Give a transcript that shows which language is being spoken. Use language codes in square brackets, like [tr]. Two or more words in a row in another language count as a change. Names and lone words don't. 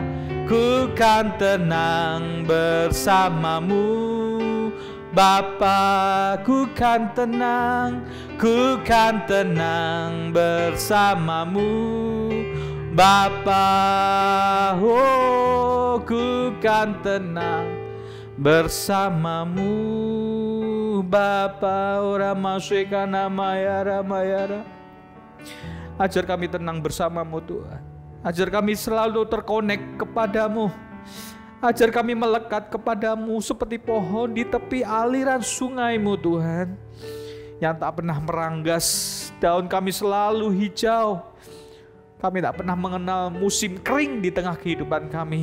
[id] Ku kan tenang bersamamu Bapa. Ku kan tenang bersamamu Bapa. Oh, ku kan tenang bersamamu Bapa. Ora masika namaya ramayara. Ajar kami tenang bersamamu Tuhan. Ajar kami selalu terkonek kepadamu. Ajar kami melekat kepadamu seperti pohon di tepi aliran sungai-Mu Tuhan, yang tak pernah meranggas. Daun kami selalu hijau. Kami tak pernah mengenal musim kering di tengah kehidupan kami.